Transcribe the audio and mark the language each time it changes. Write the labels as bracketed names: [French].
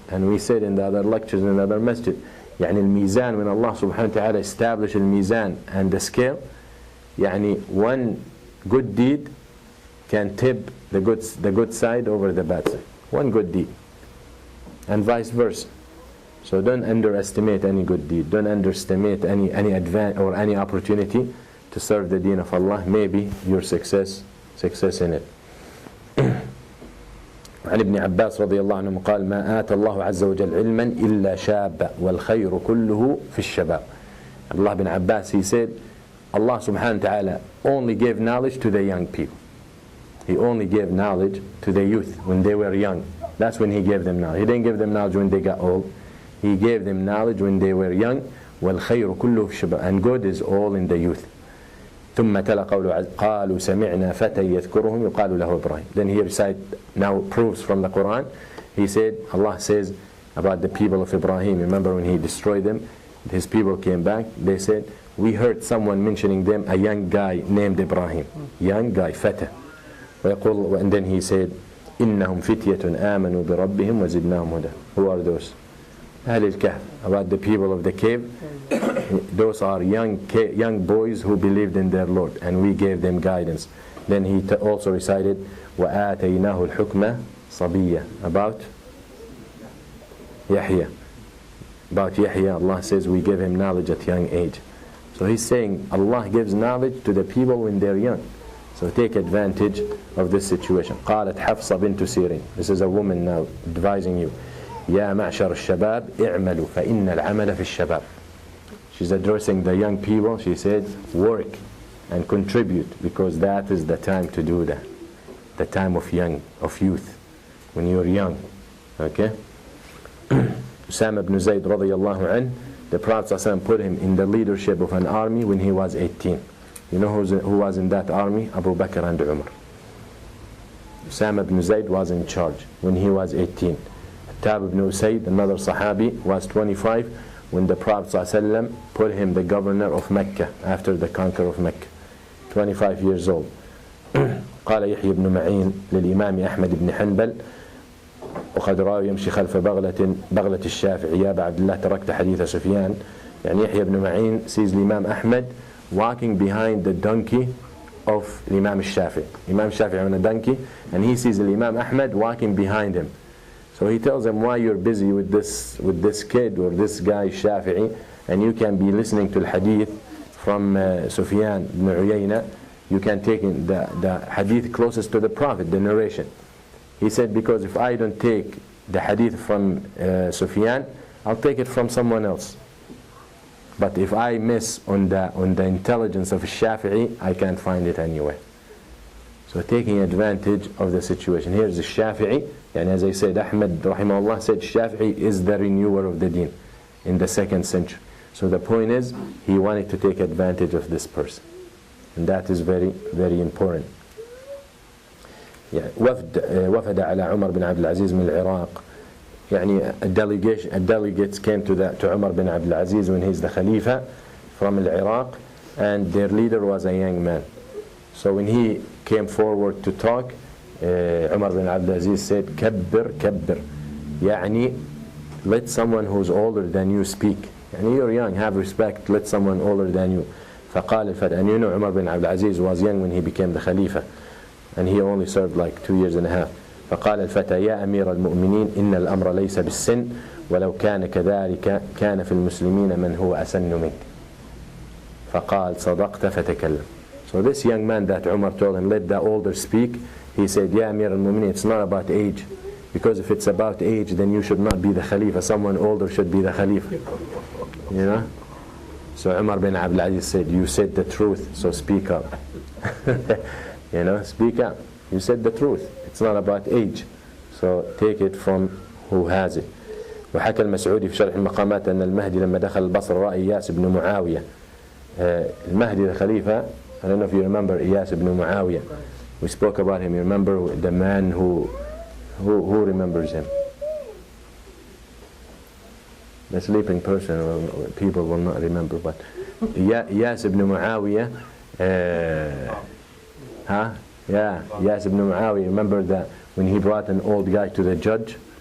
[English] And we said in the other lectures in the other masjid, al-mizan, when Allah subhanahu wa ta'ala established al-mizan and the scale, one good deed can tip the good side over the bad side. One good deed. And vice versa. So don't underestimate any good deed. Don't underestimate any advance or any opportunity to serve the deen of Allah. Maybe your success in it. [Arabic] عن ابن عباس رضي الله عنه قال ما آتى الله عز وجل علما إلا شاب والخير كله في الشباب. [English] Abdullah bin Abbas, he said, Allah subhanahu wa ta'ala only gave knowledge to the young people. He only gave knowledge to the youth when they were young. That's when He gave them knowledge. He didn't give them knowledge when they got old. He gave them knowledge when they were young. [Arabic] وَالْخَيْرُ كُلُّهُ فِي الشَّبَابِ. [English] And good is all in the youth. [Arabic] ثُمَّ تَلَا قَوْلُ قَالُوا سَمِعْنَا فَتًى يَذْكُرُهُمْ يُقَالُ لَهُ إِبْرَاهِيم. [English] Then he recite now proofs from the Quran. He said, Allah says about the people of Ibrahim. Remember when He destroyed them? His people came back. They said, we heard someone mentioning them, a young guy named Ibrahim. Young guy, Fata. And then he said, [Arabic] إِنَّهُمْ فِتْيَةٌ آمَنُوا بِرَبِّهِمْ وَزِدْنَاهُمْ هُدًى. [English] Who are those? Ahl al-Kahf, about the people of the cave. Those are young boys who believed in their Lord, and we gave them guidance. Then he also recited, [Arabic] وَآتَيْنَاهُ الْحُكْمَ صَبِيًّا. [English] About Yahya. About Yahya, Allah says we give him knowledge at young age. So he's saying Allah gives knowledge to the people when they're young. So take advantage of this situation. [Arabic] قالت حفصة بنت سيرين. [English] This is a woman now advising you. [Arabic] يا معشر الشباب اعملوا فإن العمل في الشباب. [English] She's addressing the young people. She said, work and contribute, because that is the time to do that. The time of youth, when you're young. Okay? Usama ibn Zayd radiyallahu anhu, the Prophet ﷺ put him in the leadership of an army when he was 18. You know who was in that army? Abu Bakr and Umar. Usama ibn Zayd was in charge when he was 18. Tab ibn Usayd, another Sahabi, was 25 when the Prophet ﷺ put him the governor of Mecca after the conquer of Mecca. 25 years old. [Arabic] قال يحيى بن معين للإمام أحمد بن حنبل وقد رأى يمشي خلف بغلة الشافعي يا أبا عبد الله تركت حديث سفيان. [English] يعني يحيى بن معين sees الإمام أحمد walking behind the donkey of Imam al-Shafi'i. Imam al-Shafi'i on a donkey, and he sees Imam Ahmad walking behind him. So he tells him, why you're busy with this kid or this guy Shafi'i, and you can be listening to the hadith from Sufyan ibn Uyayna. You can take in the hadith closest to the Prophet, the narration. He said, because if I don't take the hadith from Sufyan, I'll take it from someone else. But if I miss on the intelligence of Shafi'i, I can't find it anywhere. So taking advantage of the situation. Here's the Shafi'i, and as I said, Ahmad rahimahullah said Shafi'i is the renewer of the deen in the 2nd century. So the point is, he wanted to take advantage of this person. And that is very, very important. [Arabic] وفد على عمر بن عبد العزيز من العراق. [English] يعني delegates came to Umar bin Abdul Aziz when he's the Khalifa from Iraq, and their leader was a young man. So when he came forward to talk, Umar bin Abdul Aziz said, [Arabic] كبر كبر. [English] يعني let someone who's older than you speak. يعني you're young, have respect, let someone older than you. [Arabic] فقال الفتى, [English] and you know Umar bin Abdul Aziz was young when he became the Khalifa, and he only served like 2 years and a half. [Arabic] فقال الفتى يا أمير المؤمنين إن الأمر ليس بالسن ولو كان كذلك كان في المسلمين من هو أسن منك. فقال صدقت فتكلم. [English] So this young man that Umar told him, let the older speak, he said, [Arabic] يا أمير المؤمنين, [English] it's not about age, because if it's about age, then you should not be the Khalifa. Someone older should be the Khalifa. You know? So Umar bin Abdul Aziz said, you said the truth, so speak up. You know, speak up. You said the truth. It's not about age. So take it from who has it. [Arabic] وحكى المسعودي في شرح المقامات أن المهدي لما دخل البصرة رأى إياس بن معاوية. [English] المهدي the Khalifa, I don't know if you remember Iyas ibn Muawiyah. We spoke about him. You remember the man who remembers him? The sleeping person, or people will not remember, but Iyas ibn Muawiyah, Iyas ibn Muawiyah, remember that when he brought an old guy to the judge?